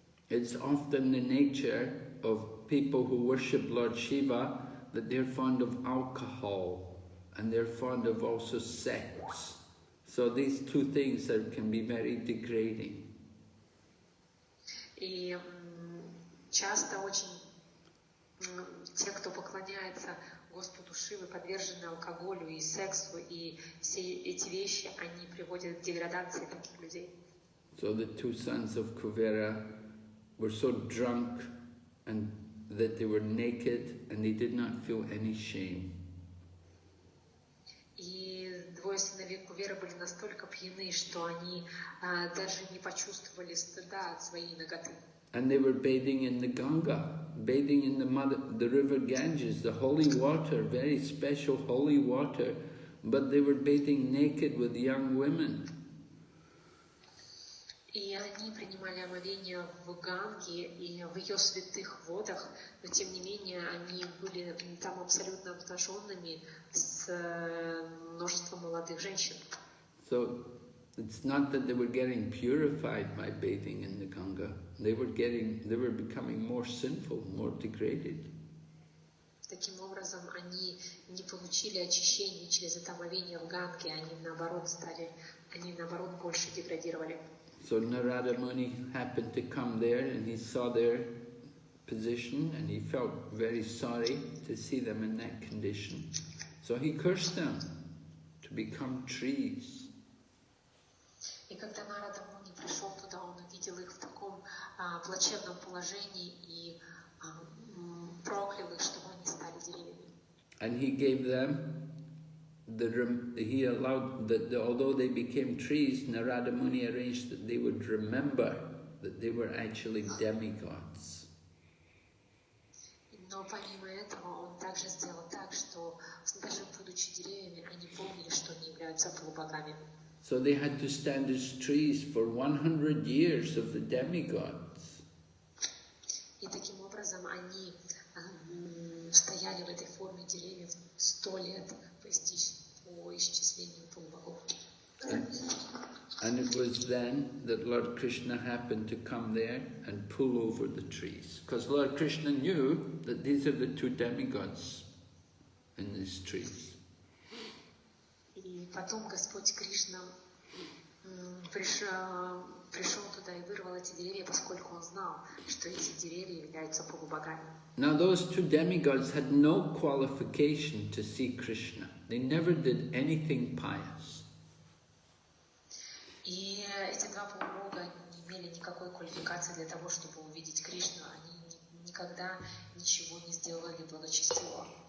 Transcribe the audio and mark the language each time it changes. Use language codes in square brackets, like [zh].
[en] It's often the nature of people who worship Lord Shiva that they're fond of alcohol and they're fond of also sex. So these two things can be very degrading. [ru] И часто очень те, кто поклоняется Господу Шивы, подвержены алкоголю и сексу, и все эти вещи, они приводят к деградации таких людей. [en] So the two sons of Kuvera were so drunk and that they were naked and they did not feel any shame. [ru] И двое сыновей Куверы были настолько пьяны, что они даже не почувствовали стыда от своей наготы. [en] And they were bathing in the Ganga, bathing in the river Ganges, the holy water, very special holy water, but they were bathing naked with young women. [ru] И они принимали омовение в Ганге и в ее святых водах, но тем не менее они были там абсолютно обнаженными с множеством молодых женщин. [en] So it's not that they were getting purified by bathing in the Ganga. They were becoming more sinful, more degraded. [ru] Таким образом, они не получили очищения через это омовение в Ганге, они наоборот больше деградировали. [en] So Narada Muni happened to come there and he saw their position and he felt very sorry to see them in that condition. So he cursed them to become trees. [ru] И когда Нарада Муни пришел туда, он увидел их в таком плачевном положении и проклял их, чтобы они стали деревьями. [en] And he gave them he allowed that although they became trees, Narada Muni arranged that they would remember that they were actually demigods. [ru] Но помимо этого он также сделал так, что даже будучи деревьями, они помнили, что они являются полубогами. [en] So they had to stand as trees for 100 years of the demigods. [ru] И таким образом они стояли в этой форме деревьев 100 лет по исчислению полубогов. [en] And it was then that Lord Krishna happened to come there and pull over the trees. Because Lord Krishna knew that these are the two demigods in these trees. [ru] И потом Господь Кришна пришел туда и вырвал эти деревья, поскольку он знал, что эти деревья являются полубогами. [en] Now those two demigods had no qualification to see Krishna. They never did anything pious. [ru] И эти два полубога не имели никакой квалификации для того, чтобы увидеть Кришну. Они никогда ничего не сделали благочестивого.